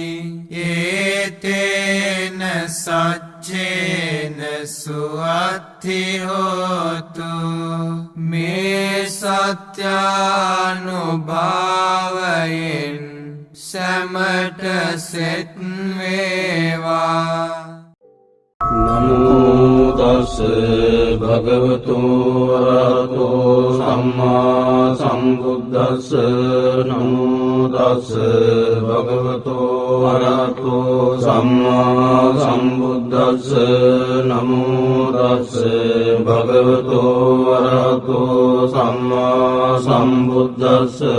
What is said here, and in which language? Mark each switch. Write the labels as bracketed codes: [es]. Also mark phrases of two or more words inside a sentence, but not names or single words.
[pi] ඒතේන සච්චේන සුවත්ති හෝතු. [si] මේ සත්‍යානුභාවයෙන් සැමට සෙත් වේවා. [pi] නමෝ තස් භගවතු වරහතෝ සම්මා සම්බුද්දස්ස. නමෝ තස් භගවතු වරහතෝ සම්මා සම්බුද්දස්ස. නමෝ තස් භගවතු වරහතෝ සම්මා සම්බුද්දස්ස.